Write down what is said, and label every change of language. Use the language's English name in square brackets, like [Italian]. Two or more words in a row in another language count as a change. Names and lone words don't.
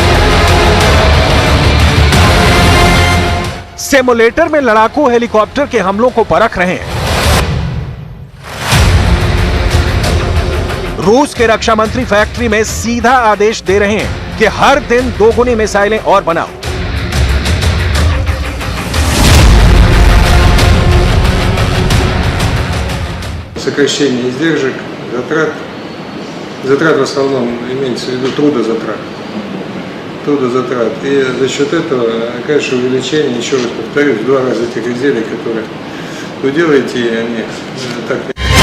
[Hindi] सिमुलेटर में लड़ाकू हेलीकॉप्टर के हमलों को परख रहे हैं। रूस के रक्षा मंत्री फैक्ट्री में सीधा आदेश दे रहे हैं कि हर दिन 2 गुनी मिसाइलें और बनाओ। [Russian] Сокращение издержек, затрат в основном имеется в виду трудозатрат. И за счет этого, конечно, увеличение, еще раз повторюсь, в 2 раза этих изделий, которые вы делаете, они так